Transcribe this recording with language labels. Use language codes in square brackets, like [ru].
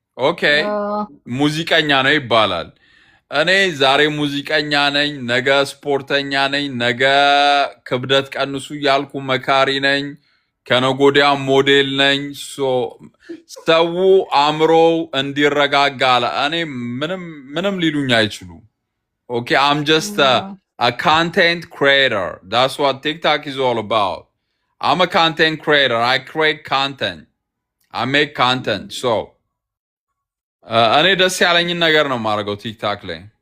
[am] ኦኬ ሙዚቀኛ ነው ይባላል። እኔ ዛሬ ሙዚቀኛ ነኝ፣ ነገ ስፖርተኛ ነኝ፣ ነገ ክብደት ቀንሱ እያልኩ መካሪ ነኝ፣ ከነጎዲያ ሞዴል ነኝ። ሰው አእምሮው እንዲረጋጋ እኔ ምንም ሊሉኝ አይችሉ። ኦኬ [en] I'm just a content creator. That's what TikTok is all about. I'm a content creator. I create content. I make content. [am] So እኔ ደስ ያለኝን ነገር ነው የማደርገው ቲክታክ ላይ።